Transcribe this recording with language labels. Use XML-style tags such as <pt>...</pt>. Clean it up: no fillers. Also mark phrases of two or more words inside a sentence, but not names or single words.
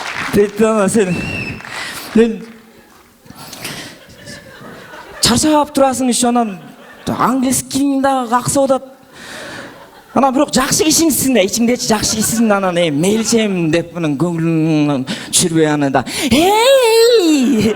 <ky>Deydi ана сен мен чарчап турасың еще анан английский дагы каксып атат. Анан бирок жакшы кишиңсиң да, ичиңдечи жакшы кишисиң да анан мейличем деп мунун көңүлүн түшүрбөй аны да. Эй!</ky>